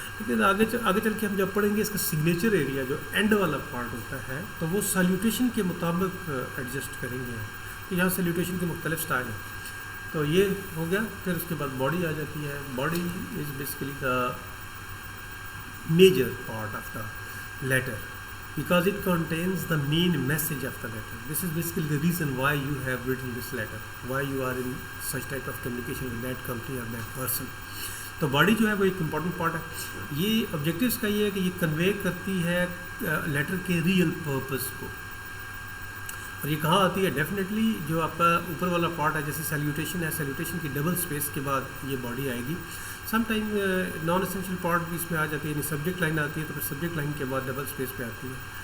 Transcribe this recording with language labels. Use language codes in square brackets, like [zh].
[ur] لیکن آگے چل کے ہم جب پڑھیں گے اس کا سگنیچر ایریا جو اینڈ والا پارٹ ہوتا ہے تو وہ سیلیوٹیشن کے مطابق ایڈجسٹ کریں گے. تو یہاں سیلیوٹیشن کے مختلف اسٹائل ہیں. تو یہ ہو گیا. پھر اس کے بعد باڈی آ جاتی ہے. [en] Body is basically the major part of the letter because it contains the main message of the letter. This is basically the reason why you have written this letter, why you are in such type of communication with that company or that person. [ur] تو body جو ہے وہ ایک important part ہے. یہ objectives کا یہ ہے کہ یہ کنوے کرتی ہے لیٹر کے ریئل پرپز کو. اور یہ کہاں آتی ہے؟ ڈیفینیٹلی جو آپ کا اوپر والا پارٹ ہے, جیسے سیلیوٹیشن ہے, سیلیوٹیشن کی ڈبل اسپیس کے بعد یہ باڈی آئے گی. Some time non essential part بھی اس میں آ جاتی ہے, یعنی سبجیکٹ لائن آتی ہے تو پھر سبجیکٹ لائن کے بعد ڈبل اسپیس پہ آتی ہے.